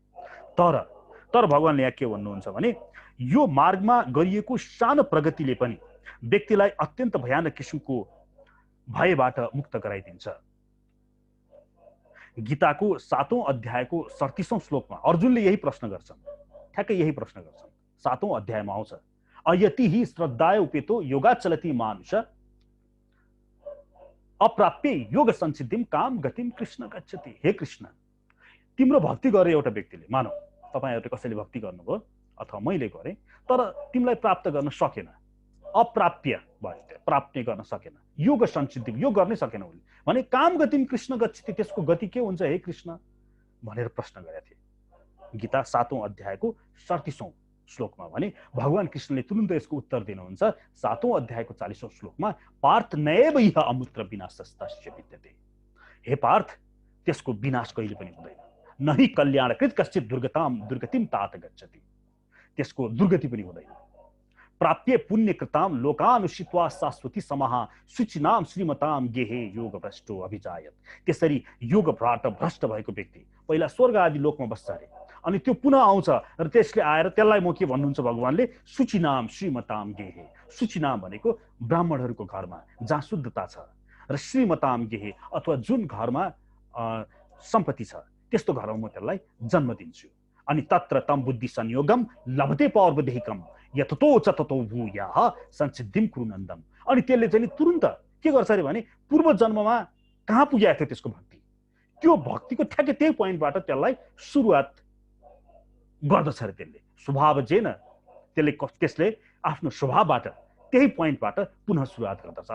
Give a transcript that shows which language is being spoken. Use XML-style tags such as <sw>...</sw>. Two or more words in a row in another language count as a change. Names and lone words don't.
<ne>तर भगवानले यहाँ के भन्नुहुन्छ भने यो मार्गमा गरिएको सानो प्रगतिले पनि व्यक्तिलाई अत्यन्त भयानक किसिमको भयबाट मुक्त गराइदिन्छ। गीताको 7औं अध्यायको 37औं श्लोकमा अर्जुनले यही प्रश्न गर्छन्, ठ्याक्कै यही प्रश्न गर्छन्। 7औं अध्यायमा आउँछ,</ne> <sa>अयति हि श्रद्धाय उपेतो योगाचलति मानुष अप्राप्य योग संसिद्धिम काम गतिम कृष्ण गच्छति।</sa> <ne>हे कृष्ण, तिम्रो भक्ति गरे एउटा व्यक्तिले, मानौ तपाईहरुले कसैले भक्ति गर्नुभयो अथवा मैले गरेँ, तर तिमीलाई प्राप्त गर्न सकेन, अप्राप्य भयो, प्राप्त गर्न सकेन,</ne> <sa>योग संसिद्धि</sa> <ne>योग गर्नै सकेन उले भने</ne> <sa>काम गतिम कृष्ण गच्छति,</sa> <ne>त्यसको गति के हुन्छ हे कृष्ण भनेर प्रश्न गरेका थिए। गीता 7औं अध्यायको 37औं श्लोकमा भने भगवान कृष्णले तुरुन्त यसको उत्तर दिनुहुन्छ 7औं अध्यायको 40औं श्लोकमा,</ne> <sa>पार्थ नैव इह अमूत्र विनाशस्तस्य विद्यते।</sa> <ne>हे पार्थ, त्यसको विनाश कहिले पनि हुँदैन,</ne> <sa>नहि कल्याणकृत कश्चित दुर्गतिम तात गच्छति,</sa> <ne>त्यसको दुर्गति पनि हुँदैन।</ne> <sa>प्राप्य पुण्यकृताम लोकानुषित्वा शाश्वती समाहा शुचिनाम श्रीमताम गेहे योग भ्रष्टो अभिजायत।</sa> <ne>त्यसरी योगबाट भ्रष्ट भएको व्यक्ति पहिला स्वर्ग आदि लोकमा बस्छ अरे, अनि त्यो पुनः आउँछ र त्यसले आएर त्यसलाई म के भन्नुहुन्छ भगवानले,</ne> <sa>शुचिनाम श्रीमताम गेहे।</sa> <ne>शुचिनाम भनेको ब्राह्मणहरूको घरमा जहाँ शुद्धता छ, र</ne> <sa>श्रीमताम गेहे</sa> <ne>अथवा जुन घरमा सम्पत्ति छ त्यस्तो घरमा म त्यसलाई जन्म दिन्छु।</ne> <sa>अनि तत्र तम बुद्धि संयोगम लभते पौर्वदेहिकम यततो च ततो भूयाः संसिद्धिम कुरुनन्दम।</sa> <ne>अनि त्यसले चाहिँ तुरुन्त के गर्छ अरे भने पूर्व जन्ममा कहाँ पुगेको थियो त्यसको भक्ति, त्यो भक्तिको ठ्याक्कै त्यही पोइन्टबाट त्यसलाई सुरुवात गर्दछ अरे। त्यसले स्वभाव जेन त्यसले आफ्नो स्वभावबाट त्यही पोइन्टबाट पुनः सुरुवात गर्दछ।</ne>